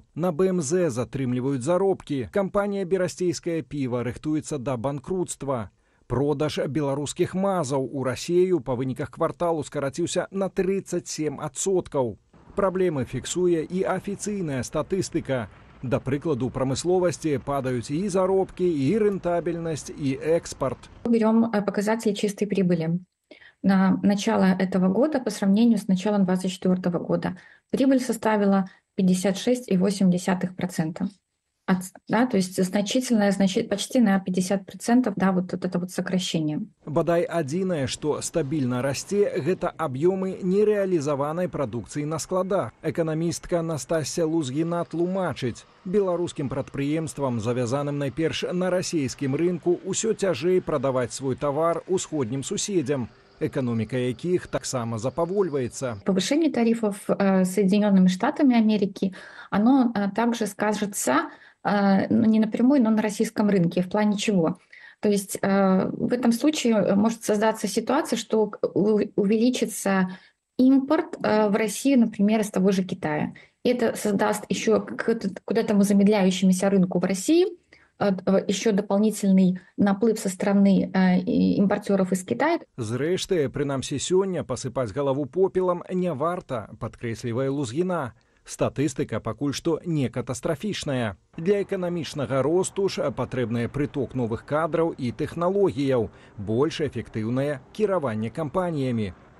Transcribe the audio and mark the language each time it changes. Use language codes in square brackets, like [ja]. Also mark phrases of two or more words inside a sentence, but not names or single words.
[be] На БМЗ затрымліваюць заробкі. Кампанія «Берасцейскае піва» рыхтуецца да банкрутства. Продаж беларускіх мазаў у Расею па выніках кварталу скараціўся на 37%. Праблемы фіксуе і афіцыйная статыстыка. Да прыкладу, у прамысловасці падаюць і заробкі, і рентабельнасць, [ru] и экспорт. Берем показатели чистой прибыли. На начало этого года по сравнению с началом 2024 года прибыль составила 56,8%. Да, то есть значительное, почти на 50%, да, вот это вот сокращение. [be] Бадай адзінае, што стабільна расце, гэта аб'ёмы нерэалізаванай прадукцыі на складах. Эканамістка Настасья Лузгіна тлумачыць, беларускім прадпрыемствам, завязаным найперш на расійскім рынку, усё цяжэй прадаваць свой тавар усходнім суседзям, экономика якіх таксама запавольваецца. [ru] Повышение тарифов Соединенными Штатами Америки, оно также скажется не напрямую, но на российском рынке. В плане чего? То есть в этом случае может создаться ситуация, что увеличится импорт в Россию, например, из того же Китая. И это создаст еще куда-то замедляющемуся рынку в России, еще дополнительный наплыв со стороны импортеров из Китая. [be] Зрэшты, прынамсі сёння пасыпаць галаву попелам не варта, падкрэслівае Лузгіна. Статыстыка пакуль што не катастрафічная. Для эканамічнага росту ж патрэбны прыток новых кадраў і тэхналогіяў, больш эфектыўнае кіраванне кампаніямі.